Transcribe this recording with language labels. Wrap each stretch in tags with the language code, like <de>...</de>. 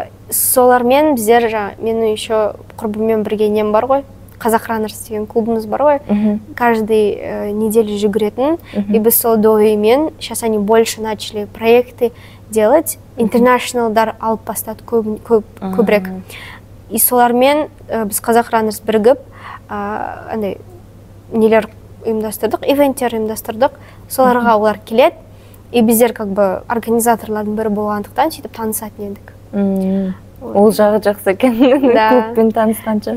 <kk>Солармен біздер, менің</kk> <ru>еще</ru> <kk>құрбыммен бірге нем бар ғой, Қазақ Раннерс деген клубымыз бар ғой,</kk> <ru>каждый неделю</ru> <kk>жүгіретін. И біз сол ДОИ-мен,</kk> <ru>сейчас они больше начали проекты делать,</ru> <kk>интернешналдар алып бастады көбірек. И солармен біз Қазақ Раннерс бірігіп, андай нелер ұйымдастырдық, ивенттер ұйымдастырдық, соларға олар келеді, и біздер</kk> <ru>как бы</ru> <kk>организаторлардың бірі болғандықтан сөйтіп танысатын едік. Ол жағы жақсы екен, клубпен танысқанша.</kk>